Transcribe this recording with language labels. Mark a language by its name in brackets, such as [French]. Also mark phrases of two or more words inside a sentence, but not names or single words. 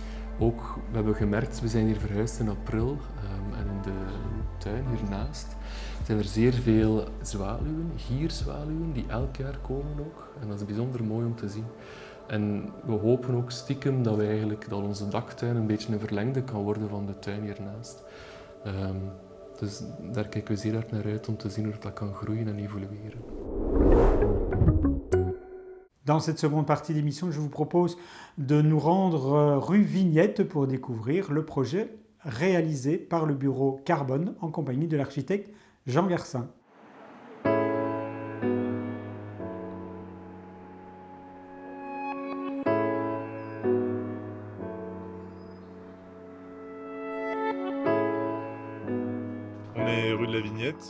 [Dutch] Ook, we hebben gemerkt, we zijn hier verhuisd in april en in de tuin hiernaast zijn er zeer veel zwaluwen, gierzwaluwen, die elk jaar komen ook. En dat is bijzonder mooi om te zien. En we hopen ook stiekem dat onze daktuin een beetje een verlengde kan worden van de tuin hiernaast. Dus daar kijken we zeer hard naar uit om te zien hoe dat kan groeien en evolueren. [French] Dans cette seconde partie d'émission, je vous propose de nous rendre rue Vignette pour découvrir le projet réalisé par le bureau Carbone en compagnie de l'architecte Jean Garcin. Rue de la Vignette.